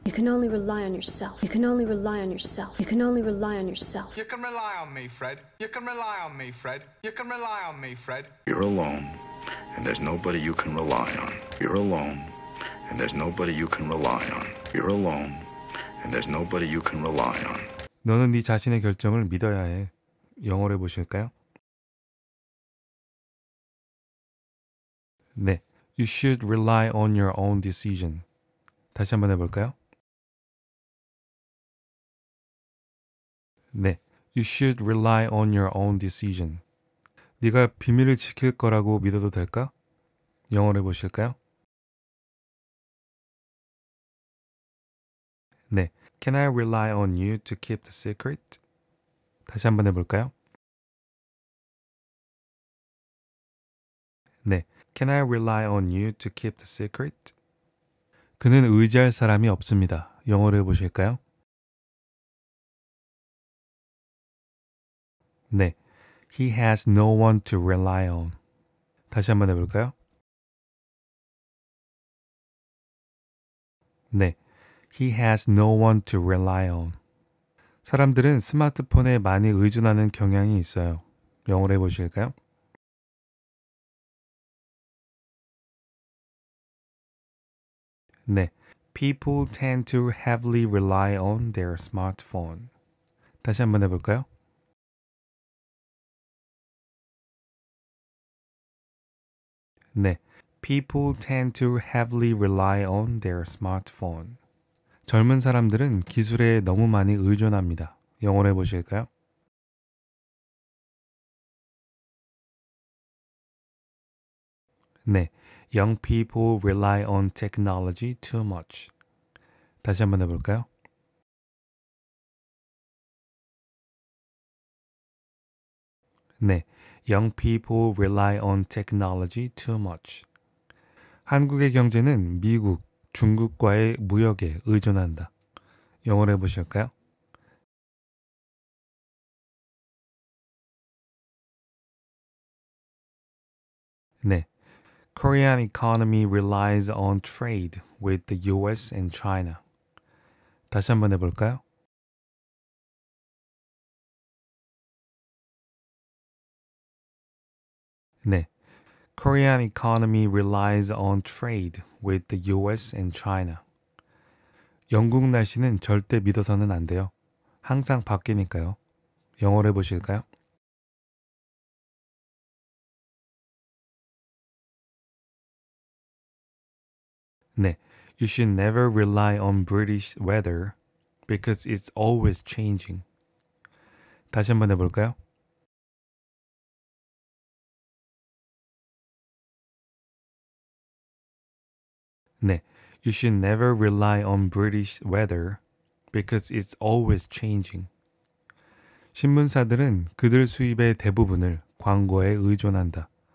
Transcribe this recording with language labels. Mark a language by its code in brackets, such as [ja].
[en] You can only rely on yourself. You can only rely on yourself. You can only rely on yourself. You can rely on me, Fred. You can rely on me, Fred. You can rely on me, Fred. You're alone, and there's nobody you can rely on. You're alone, and there's nobody you can rely on. You're alone, and there's nobody you can rely on. [ko] 너는 네 자신의 결정을 믿어야 해. 영어로 해보실까요? [en] 네, You should rely on your own decision. [ko] 다시 한번 해볼까요? [en] 네, You should rely on your own decision. [ko] 네가 비밀을 지킬 거라고 믿어도 될까? 영어로 해보실까요? [en] 네, Can I rely on you to keep the secret? [ko] 다시 한번 해볼까요? [en] 네, Can I rely on you to keep the secret? [ko] 그는 의지할 사람이 없습니다. 영어로 해보실까요? [en] 네, He has no one to rely on. [ko] 다시 한번 해볼까요? [en] 네, He has no one to rely on. [ko] 사람들은 스마트폰에 많이 의존하는 경향이 있어요. 영어로 해보실까요? [en] 네, People tend to heavily rely on their smartphone. [ko] 다시 한번 해볼까요? [en] 네, People tend to heavily rely on their smartphone. [ko] 젊은 사람들은 기술에 너무 많이 의존합니다. 영어로 해보실까요? [en] 네, Young people rely on technology too much. [ko] 다시 한번 해볼까요? [en] 네, Young people rely on technology too much. [ko] 한국의 경제는 미국, 중국과의 무역에 의존한다. 영어로 해보실까요? [en] 네, Korean economy relies on trade with the US and China. [ko] 다시 한번 해볼까요? [en] 네, Korean economy relies on trade with the US and China. [ko] 영국 날씨는 절대 믿어서는 안 돼요. 항상 바뀌니까요. 영어로 해보실까요? [en] 네, You should never rely on British weather because it's always changing. [ko] 다시 한번 해볼까요? [en] 네, you should never rely on British weather because it's always changing. [ko] 신문사들은 그들 수입의 대부분을 광고에 의존한다.